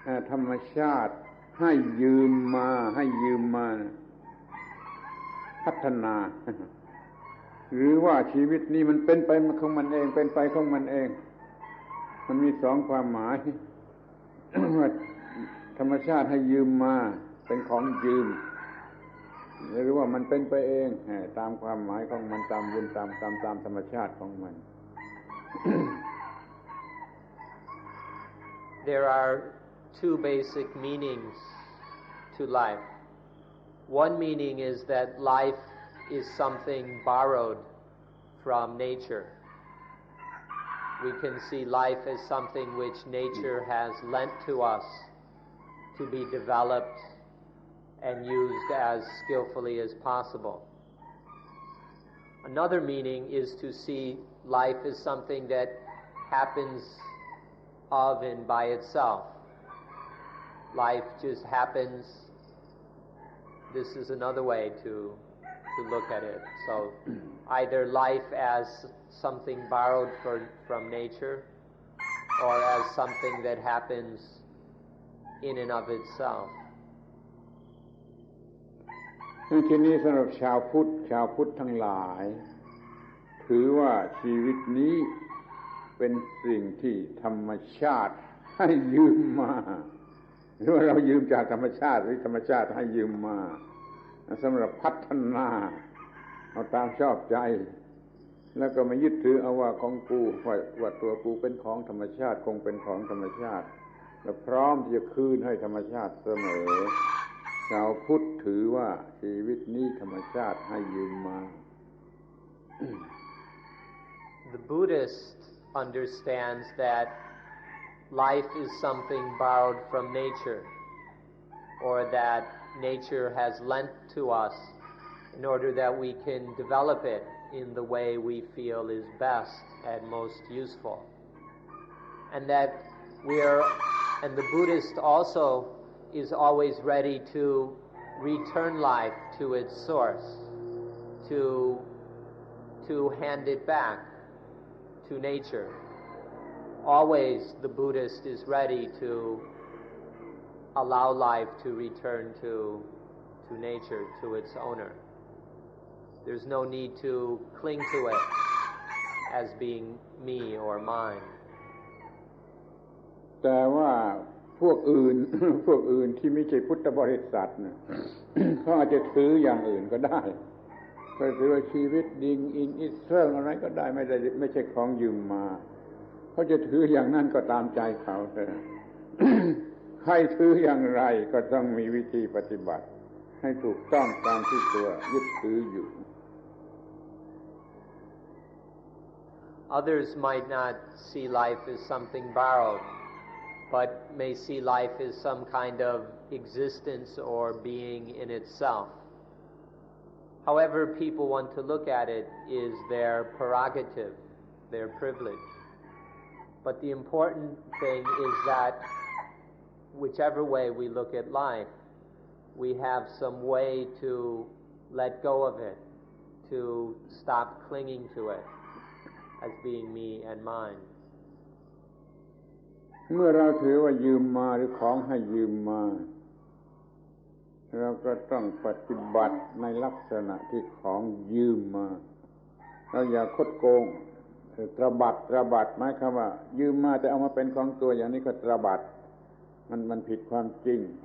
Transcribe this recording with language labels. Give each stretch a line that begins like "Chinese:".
Thai: ธรรมชาติให้ยืมมาพัฒนา หรือว่าชีวิตนี้มันเป็นไปของมันเองมันมีสองความหมาย ว่าธรรมชาติให้ยืมมาเป็นของยืมหรือว่ามันเป็นไปเองตามความหมายของมันตามบุญตามธรรมชาติของมัน
English: There are two basic meanings to life. One meaning is that life is something borrowed from nature. We can see life as something which nature has lent to us to be developed and used as skillfully as possible. Another meaning is to see life as something that happens of and by itself. Life just happens. This is another way to look at it. So either life as something borrowed from nature or as something that happens in and of itself.
Thai: ทีนี้สำหรับชาวพุทธทั้งหลายถือว่าชีวิตนี้เป็นสิ่งที่ธรรมชาติให้ยืมมาหรือว่าเรายืมจากธรรมชาติหรือธรรมชาติให้ยืมมาสำหรับพัฒนาเอาตามชอบใจ แล้วก็ไม่ยึดถือเอาว่าของกูว่าตัวกูเป็นของธรรมชาติคงเป็นของธรรมชาติและพร้อมที่จะคืนให้ธรรมชาติเสมอชาวพุทธถือว่าชีวิตนี้ธรรมชาติให้ยืมมา
English: The Buddhist understands that life is something borrowed from nature, or that nature has lent to us in order that we can develop it in the way we feel is best and most useful. And that and the Buddhist also is always ready to return life to its source, to hand it back to nature. Always the Buddhist is ready to allow life to return to nature, to its owner. There's no need to cling to it as being me or mine.
Thai: แต่ว่าพวกอื่นที่ไม่ใช่พุทธบริษัทเนี่ย เขาอาจจะถืออย่างอื่นก็ได้ก็ถือว่าชีวิตดิงอินอิสราเอลอะไรก็ได้ไม่ใช่ของยืมมาเขาจะถืออย่างนั้นก็ตามใจเขาเถอะ ใครถืออย่างไรก็ต้องมีวิธีปฏิบัติให้ถูกต้องตามที่ตัวยึดถืออยู่
English: Others might not see life as something borrowed, but may see life as some kind of existence or being in itself. However people want to look at it is their prerogative, their privilege. But the important thing is that whichever way we look at life, we have some way to let go of it, to stop clinging to it as being me and mine.
Thai: เมื่อเราถือว่ายืมมาหรือของให้ยืมมาเราก็ต้องปฏิบัติในลักษณะที่ของยืมมาเราอย่าคดโกงตระบัดหมายความว่ายืมมาแต่เอามาเป็นของตัวอย่างนี้ก็ตระบัดมันผิดความจริง